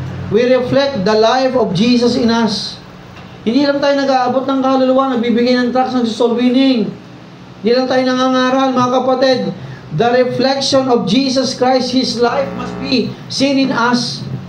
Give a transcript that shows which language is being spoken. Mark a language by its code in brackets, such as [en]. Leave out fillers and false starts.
[en] We reflect the life of Jesus in us. [tl] Hindi lang tayo nag-aabot ng kaluluwa, nagbibigay ng tracts ng soul winning. Hindi lang tayo nangangaral, mga kapatid. [en] The reflection of Jesus Christ, His life must be seen in us.